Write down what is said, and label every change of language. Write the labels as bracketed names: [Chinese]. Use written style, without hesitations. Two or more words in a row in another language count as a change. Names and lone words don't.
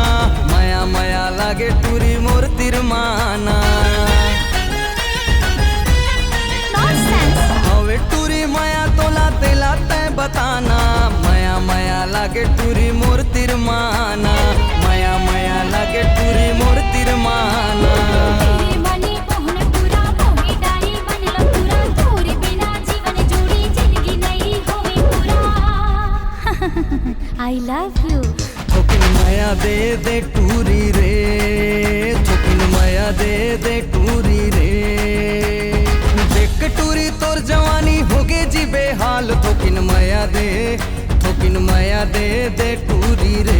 [Chhattisgarhi] माया माया लागे टूरी मोर तिरमाना। हवे टूरी माया तो लाते लाते बताना। माया माया लागे टूरी मोर तिरमाना। माया माया लागे टूरी मोर तिरमाना। [English] I love you. [Chhattisgarhi] थोकिन माया दे टूरी रे। थोकिन माया दे टूरी रे। देख टूरी तोर जवानी होगे जी बेहाल। थोकिन माया दे टूरी रे।